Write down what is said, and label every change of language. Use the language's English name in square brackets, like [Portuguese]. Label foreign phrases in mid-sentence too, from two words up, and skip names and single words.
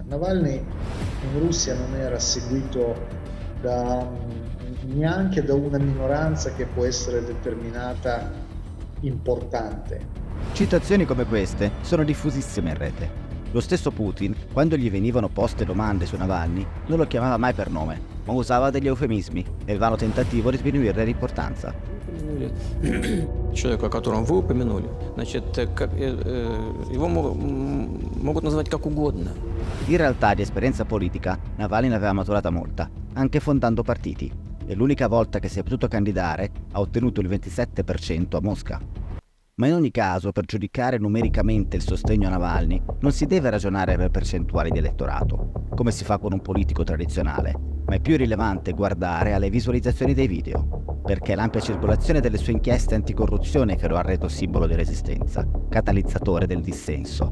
[Italian] Navalny in Russia non era seguito neanche da una minoranza che può essere determinata importante. Citazioni come queste sono diffusissime in rete. Lo stesso Putin, quando gli venivano poste domande su Navalny, non lo chiamava mai per nome, ma usava degli eufemismi nel vano tentativo di sminuirne l'importanza. [Russian] Человека, о котором вы упомянули, значит, его могут назвать как угодно. [Italian] In realtà di esperienza politica Navalny ne aveva maturata molta, anche fondando partiti, e l'unica volta che si è potuto candidare ha ottenuto il 27% a Mosca. Ma in ogni caso, per giudicare numericamente il sostegno a Navalny, non si deve ragionare per percentuali di elettorato, come si fa con un politico tradizionale, ma è più rilevante guardare alle visualizzazioni dei video, perché è l'ampia circolazione delle sue inchieste anticorruzione che lo ha reso simbolo di resistenza, catalizzatore del dissenso.